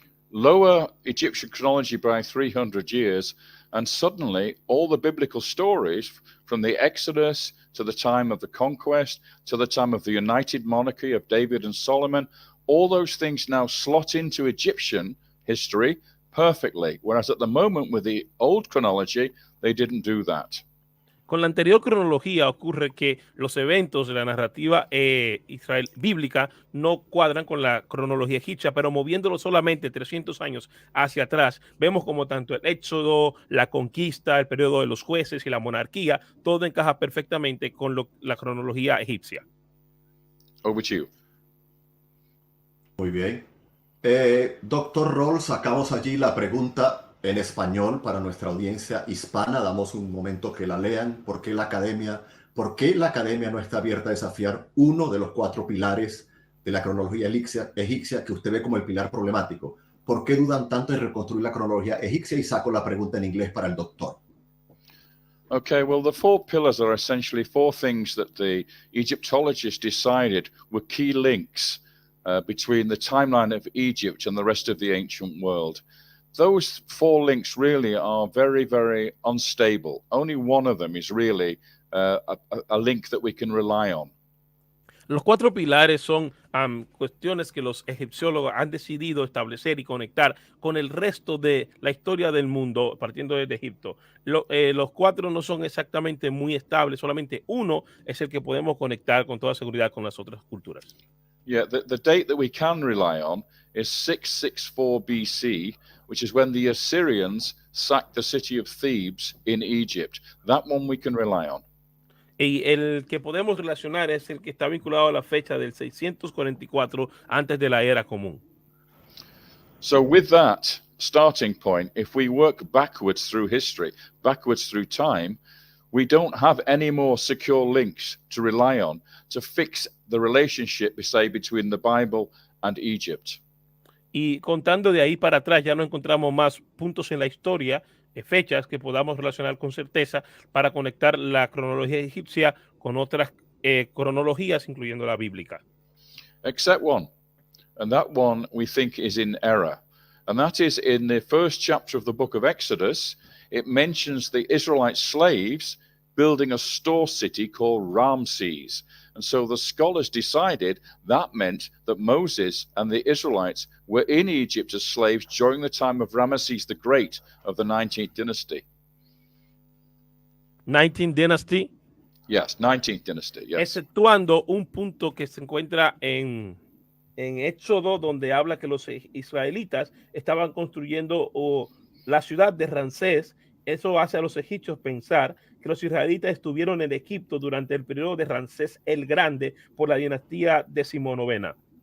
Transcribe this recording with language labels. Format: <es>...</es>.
<en>Lower Egyptian chronology by 300 years, and suddenly all the biblical stories from the Exodus to the time of the conquest to the time of the united monarchy of David and Solomon, all those things now slot into Egyptian history perfectly, whereas at the moment with the old chronology, they didn't do that.</en> <es>Con la anterior cronología ocurre que los eventos de la narrativa Israel bíblica no cuadran con la cronología egipcia, pero moviéndolo solamente 300 años hacia atrás, vemos como tanto el éxodo, la conquista, el periodo de los jueces y la monarquía, todo encaja perfectamente con la cronología egipcia.</es> <en>Over to you.</en> <es>Muy bien. Doctor Roll, sacamos allí la pregunta en español para nuestra audiencia hispana. Damos un momento que la lean. ¿Por qué la academia no está abierta a desafiar uno de los 4 pilares de la cronología egipcia que usted ve como el pilar problemático? ¿Por qué dudan tanto en reconstruir la cronología egipcia? Y saco la pregunta en inglés para el doctor.</es> <en>Okay, well, the 4 pillars are essentially 4 things that the Egyptologists decided were key links between the timeline of Egypt and the rest of the ancient world. Those 4 links really are very, very unstable. Only one of them is really a link that we can rely on.</en> <es>Los 4 pilares son cuestiones que los egipciólogos han decidido establecer y conectar con el resto de la historia del mundo, partiendo desde Egipto. Los 4 no son exactamente muy estables, solamente uno es el que podemos conectar con toda seguridad con las otras culturas.</es> <en>Yeah, the date that we can rely on is 664 BC, which is when the Assyrians sacked the city of Thebes in Egypt. That one we can rely on.</en> <es>Y el que podemos relacionar es el que está vinculado a la fecha del 644 antes de la era común.</es> <en>So with that starting point, if we work backwards through history, backwards through time, we don't have any more secure links to rely on to fix the relationship, say, between the Bible and Egypt.</en> <es>Y contando de ahí para atrás, ya no encontramos más puntos en la historia, fechas que podamos relacionar con certeza para conectar la cronología egipcia con otras cronologías, incluyendo la bíblica.</es> <en>Except one, and that one we think is in error. And that is in the first chapter of the book of Exodus, it mentions the Israelite slaves building a store city called Ramses. And so the scholars decided that meant that Moses and the Israelites were in Egypt as slaves during the time of Ramesses the Great of the 19th dynasty. 19th Dynasty. Yes, 19th dynasty, yes.</en> <es>Exceptuando un punto que se encuentra en Éxodo, donde habla que los israelitas estaban construyendo la ciudad de Ramsés. Eso hace a los egipcios pensar que los israelitas estuvieron en Egipto durante el periodo de Ramsés el Grande por la dinastía decimonovena.</es>